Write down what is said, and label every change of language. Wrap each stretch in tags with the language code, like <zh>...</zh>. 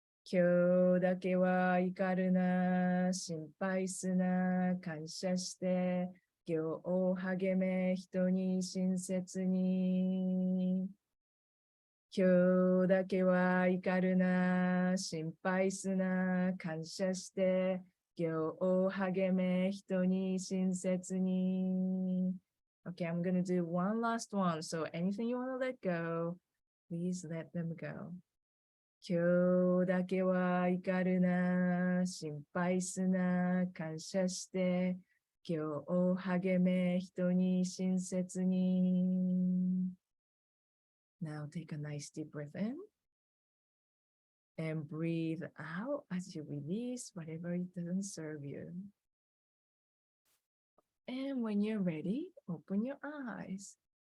<ja>今日だけは怒るな、心配すな、感謝して、今日を励め、人に親切に。今日だけは怒るな、心配すな、感謝して、今日を励め、人に親切に。</ja> <en>Okay, I'm gonna do one last one. So anything you want to let go, please let them go.</en> <ja>今日だけは怒るな、心配すな、感謝して、今日を励め、人に親切に。</ja> <en>Now take a nice deep breath in and breathe out as you release whatever it doesn't serve you. And when you're ready, open your eyes.</en>